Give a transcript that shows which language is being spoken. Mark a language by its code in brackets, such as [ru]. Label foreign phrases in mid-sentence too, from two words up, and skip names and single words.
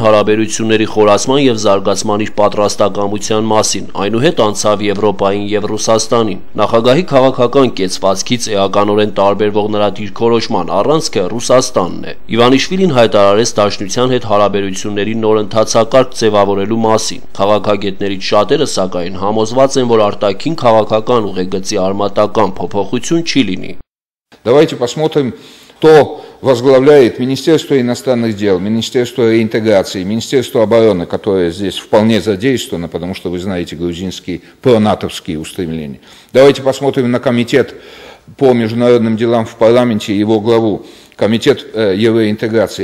[hy] հարաբերությունների խորացման եւ զարգացման իր պատրաստակամության մասին, այնուհետ անցավ Եվրոպային եւ Ռուսաստանին։ Նախագահի քաղաքական կեցվածքից էականորեն տարբերվող նրա դիրքորոշման առանցքը Ռուսաստանն է։ Իվանիշվիլին հայտարարեց Դաշնության հետ հարաբերությունների նոր ընթացակարգ ձևավորելու մասին։ Քաղաքագետներից շատերը սակայն համոզված են, որ արտաքին քաղաքական ուղեգծի արմատական փոփոխություն [ru] Давайте посмотрим, кто возглавляет Министерство иностранных дел, Министерство реинтеграции, Министерство обороны, которое здесь вполне задействовано, потому что вы знаете грузинские пронатовские устремления. Давайте посмотрим на комитет по международным делам в парламенте и его главу, комитет евроинтеграции.